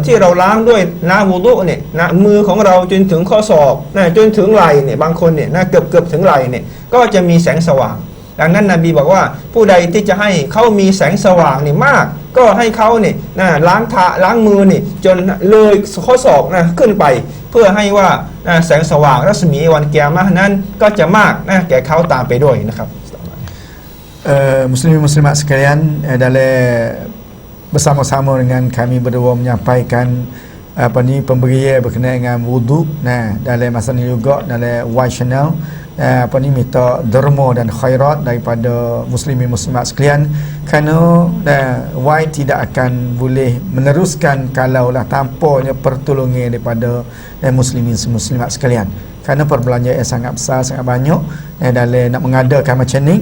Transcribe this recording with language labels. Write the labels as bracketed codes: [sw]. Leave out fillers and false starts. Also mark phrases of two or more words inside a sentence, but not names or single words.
[th] ที่เราล้างด้วยน้ำวุดุเนี่ยมือของเราจนถึงข้อศอกจนถึงไหล่เนี่ยบางคนเนี่ยเกือบถึงไหล่เนี่ยก็จะมีแสงสว่างดังนั้นนบีบอกว่าผู้ใดที่จะให้เขามีแสงสว่างนี่มากก็ให้เขาเนี่ยล้างมือนี่จนเลยข้อศอกขึ้นไปเพื่อให้ว่าแสงสว่างรัศมีวันกิยามะห์นั้นก็จะมากแก่เขาตามไปด้วยนะครับ [ms] muslimin muslimat sekalian dalam bersama-sama dengan kami berdua menyampaikan pemberian berkenaan dengan wudu dalam masa ini juga dalam Y Channel apa ni minta derma dan khairat daripada muslimin muslimat sekalian, kerana Y tidak akan boleh meneruskan kalaulah tanpanya pertolongan daripada muslimin muslimat sekalian, kerana perbelanjaan sangat besar, sangat banyak dalam nak mengadakan macam ni.